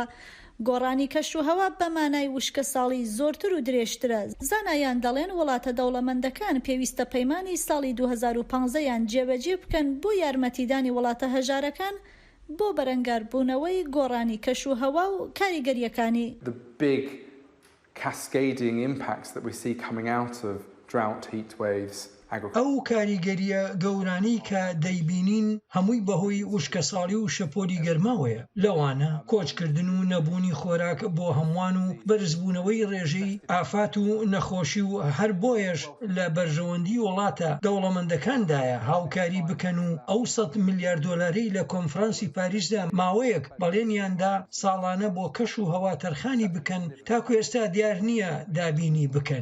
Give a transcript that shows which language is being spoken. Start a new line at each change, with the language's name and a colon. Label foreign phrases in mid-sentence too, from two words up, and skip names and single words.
Central Kurdish: گۆڕانی کەشوهەوا بەمانای وشکە ساڵی زۆرتر و درێژترە. زانایان دەڵێن وڵاتە دەوڵەمەندەکان پێویستە پەیمانی ساڵی 2015یان جێبەجێ بکەن بۆ یارمەتیدانی وڵاتە هەژارەکان بۆ بەرەنگاربوونەوەی گۆڕانی کەشوهەوا و کاریگەریەکانی.
English: cascading impacts that we see coming out of drought, heat waves
Central Kurdish: ئەو کاریگەریە گەورانەی کە دەیبینین هەمووی بەهۆی وشکە ساڵی و شەپۆلی گەرماوەیە. لەوانە کۆچکردن و نەبوونی خۆراک بۆ هەمووان و بەرزبوونەوەی ڕێژەی ئافات و نەخۆشی و هەر بۆیەش لە بەرژەوەندی وڵاتە دەوڵەمەندەکاندایە هاوکاری بکەن و ئەو 100 میلیارد دۆلاری لە کۆنفرانسی پاریسدا ماوەیەک بەڵێنیاندا ساڵانە بۆ کەش و هەواتەرخانی بکەن تاکو ئێستا دیار نییە دابینی بکەن.